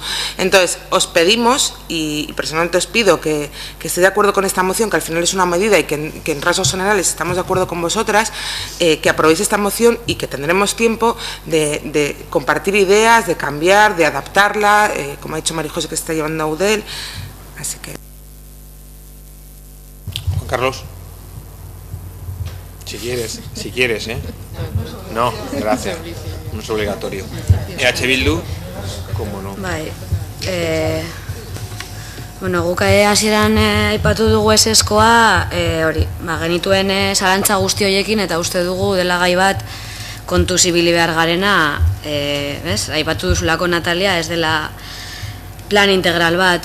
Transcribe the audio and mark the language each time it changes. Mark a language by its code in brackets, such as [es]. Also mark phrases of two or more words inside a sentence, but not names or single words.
[es] Entonces, os pedimos, y personalmente os pido que esté de acuerdo con esta moción, que al final es una medida y que en rasgos generales estamos de acuerdo con vosotras, que aprobéis esta moción y que tendremos tiempo de compartir ideas, de cambiar, de adaptarla, como ha dicho María José, que está llevando a UDEL. Así que... Juan Carlos. Si quieres, ¿eh? No, gracias. No es obligatorio. EH Bildu, ¿cómo no? [eu] Bai, bueno, guk hasieran aipatu dugu eseskoa, hori, genituen zalantza guzti horiekin eta uste dugu dela gai bat kontuz ibili behar garena, aipatu duzulako Natalia, ez dela plan integral bat.